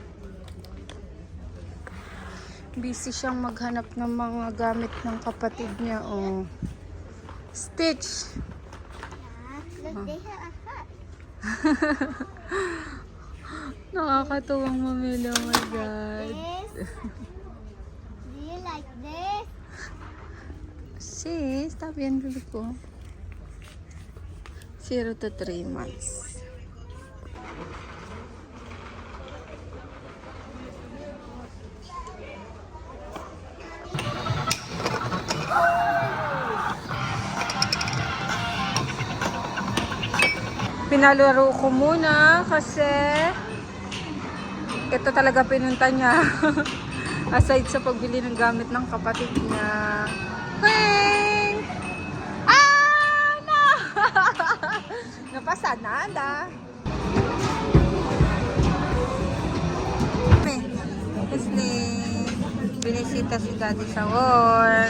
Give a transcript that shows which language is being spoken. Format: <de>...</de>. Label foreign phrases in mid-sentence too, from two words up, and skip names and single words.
<tl>Busy siyang maghanap ng mga gamit ng kapatid niya. Oh. Stitch.</tl> <en>Look, they have a hat.</en> <tl>Nakakatuwang mamili.</tl> <en>Oh my God. This. Do you like this?</en> <es>Sí, está bien rico.</es> <en>0 to 3 months.</en> <tl>Pinalaro ko muna kasi ito talaga pinunta niya. Aside sa pagbili ng gamit ng kapatid niya.</tl> <en>Hey! Ah! No!</en> <es>No pasa nada.</es> <tl>Kasi binisita si Daddy sa work.</tl>